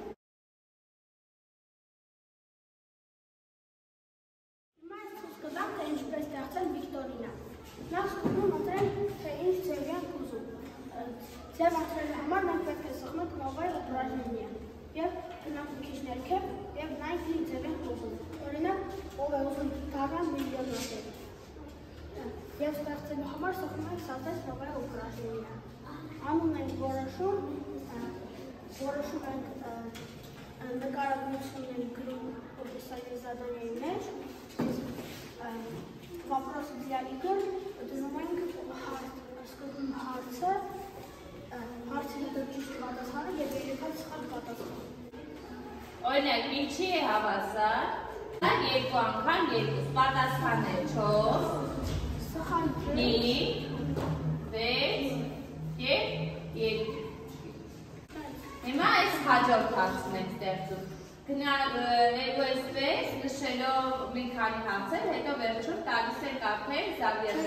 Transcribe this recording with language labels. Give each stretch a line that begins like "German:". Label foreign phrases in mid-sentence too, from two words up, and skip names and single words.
Armenian: Հիմա ես ցույց կտամ, թե ինչպես ստեղծել վիկտորինա։ Նախ սկզբում ընտրենք, թե ինչ ձև ենք ուզում։ Ձև ընտրելու համար մենք պետք է սեղմենք
Russian: новое упражнение
Armenian: և գնանք մի քիչ ներքև և նայենք ինչ ձև ենք ուզում։ Օրինակ, ով է ուզում դառնալ միլիոնատեր։ Եվ ստեղծելու համար սեղմում ենք սատես
Russian: новое упражнение։
Armenian: Անուն ենք որոշում ենք նկարագրությունն ենք գրում
Russian: описание задания
Armenian: մեջ,
Russian: вопрос для игр
Armenian: դնում ենք սկզբում հարցը, հարցի հետո ճիշտ պատասխանը և երեքալ սխալ պատասխանը։ Օրինակ, ինչի է հավասար, երկու անգամ երկուս պատասխանը 4, 5, 6 և 2։ Հիմա այս հաջորդ հարցն ենք ստեղծում։ Էսպես նշելով մի քանի հարցեր, հետո վերջում տալիս ենք արդեն Զավիերը։